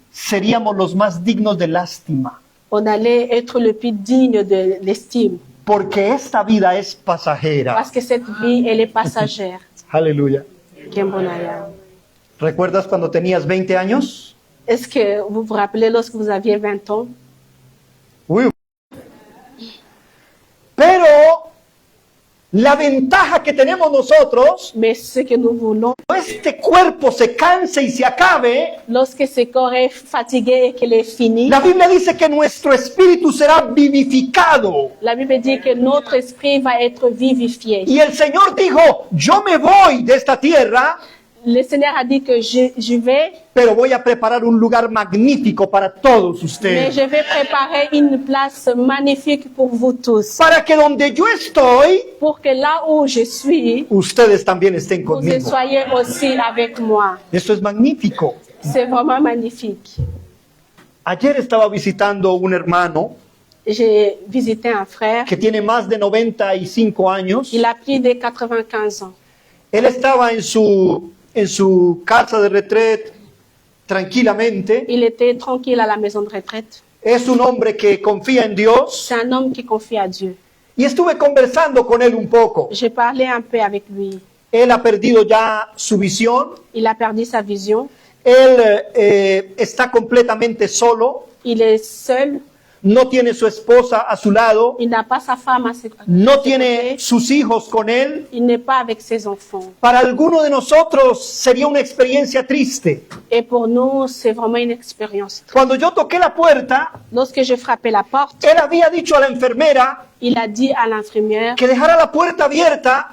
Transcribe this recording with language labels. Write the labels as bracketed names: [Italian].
[Spanish] seríamos los más dignos de lástima, [French] on allait être le plus digne de l'estime. [Spanish] porque esta vida es pasajera. [French] Parce que cette vie, elle est passagère. [Spanish] Aleluya. [French] Quel bon aïe. [Spanish] ¿Recuerdas cuando tenías 20 años? [French] Est-ce que vous vous rappelez lorsque vous aviez 20 ans? Uy. [Spanish] Pero la ventaja que tenemos nosotros, [French] Mais ce que nous voulons, [Spanish] este cuerpo se canse y se acabe, [French] lorsque ce corps est fatigué et qu'il est fini, [Spanish] la Biblia dice que nuestro espíritu será vivificado. [French] la Bible dit que notre esprit va être vivifié. [Spanish] Y el Señor dijo, yo me voy de esta tierra, [French] Le Seigneur a dit que je vais, [Spanish] pero voy a preparar un lugar magnífico para todos [French] mais [Spanish] ustedes. [French] je vais préparer une place magnifique pour vous tous. [Spanish] Para que donde yo estoy, [French] Pour que là où je suis, [Spanish] ustedes también estén [French] vous [Spanish] conmigo. [French] soyez aussi avec moi. [Spanish] Esto es magnífico. [French] C'est vraiment magnifique. [Spanish] Ayer estaba visitando un hermano [French] J'ai visité un frère, [Spanish] que tiene más de 95 años. [French] il a plus de 95 ans. [Spanish] Él estaba en su casa de retret tranquilamente. [French] Il était tranquille à la maison de retraite. [Spanish] Es un hombre que confía en Dios. [French] C'est un homme qui confie à Dieu. [Spanish] Y estuve conversando con él un poco. [French] J'ai parlé un peu avec lui. [Spanish] Él ha perdido ya su visión. [French] Il a perdu sa vision. [Spanish] Él está completamente solo. [French] Il est seul. [Spanish] No tiene su esposa a su lado. [French] Il n'a pas sa femme à ses [Spanish] No tiene sus hijos con él. [French] Il n'est pas avec ses enfants. [Spanish] Para alguno de nosotros sería una experiencia triste. [French] Et pour nous, c'est vraiment une expérience. [Spanish] Cuando yo toqué la puerta, [French] Lorsque je frappais la porte, [Spanish] él había dicho a la enfermera [French] il a dit à l'infirmière [Spanish] que dejara la puerta abierta